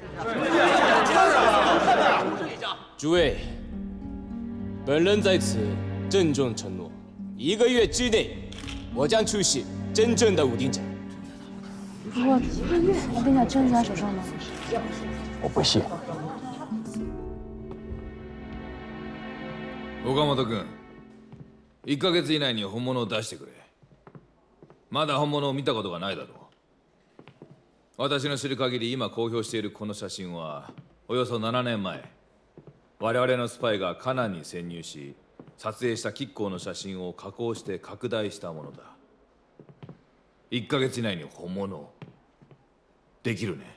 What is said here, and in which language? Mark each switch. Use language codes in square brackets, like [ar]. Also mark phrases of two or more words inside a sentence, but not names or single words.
[zh] 诸位，本人在此郑重承诺，1个月之内，我将出示真正的武丁甲。不过1个月，武丁甲真的在手上吗？我不信。 [ja] 岡本君、1ヶ月以内に本物を出してくれ。まだ本物を見たことがないだろう。私の知る限り今公表しているこの写真はおよそ7年前、我々のスパイがカナンに潜入し撮影した亀甲の写真を加工して拡大したものだ。1ヶ月以内に本物できるね。